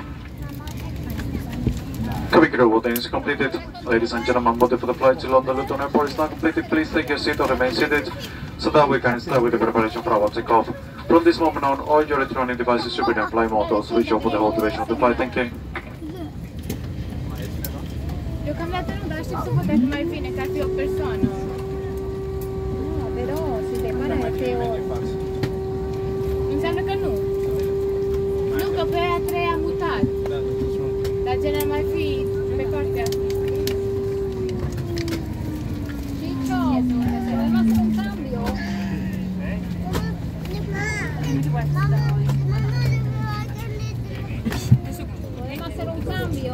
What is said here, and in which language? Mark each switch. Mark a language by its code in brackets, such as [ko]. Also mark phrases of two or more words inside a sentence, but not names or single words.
[en] Cabin crew boarding is completed. Ladies and gentlemen, boarding for the flight to London Luton Airport is now completed. Please take your seat or remain seated so that we can start with the preparation for our takeoff. From this moment on, all your electronic devices should be in flight mode or switch off for the whole duration of the flight. Thank you. [ro] Deocamdată nu, dar aștept să văd dacă mai vine, că ar fi o persoană. [it] Però si separa [ro] de 3 ori. Înseamnă că nu. Nu, că pe aia 3 a mutat. Dar gen ar mai fi pe partea asta. [it] Ciccio, rimasto un cambio. Rimasto un cambio.